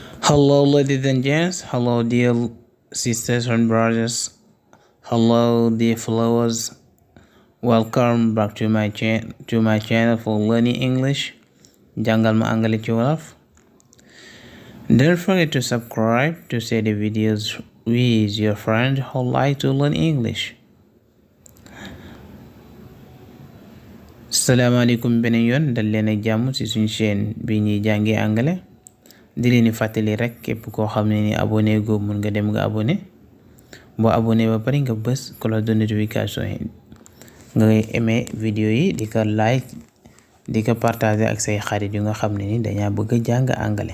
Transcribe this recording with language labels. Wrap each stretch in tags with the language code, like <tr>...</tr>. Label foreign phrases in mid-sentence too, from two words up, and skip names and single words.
<en>Hello, ladies and gents. Hello, dear sisters and brothers. Hello, dear followers. Welcome back to my channel for learning English.</en> <wo>Jàngal ma anglais ci wolof.</wo> <en>Don't forget to subscribe to share the videos with your friends who like to learn English.</en> <wo>Salaamaaleykum beneen yoon dal leen ak jàmm ci suñu chaîne bi ñuy jàngee anglais. di leen di fàttali rek képp koo xam ne ni abonné go mun nga dem nga abonné boo abonné ba pare nga bës</wo> <fr>cloche de notification</fr> <wo>yi nga aimé vidéo yi di ko like di ko partager ak say xarit yu nga xam ne ni dañaa bëgg a jàng anglais.</wo>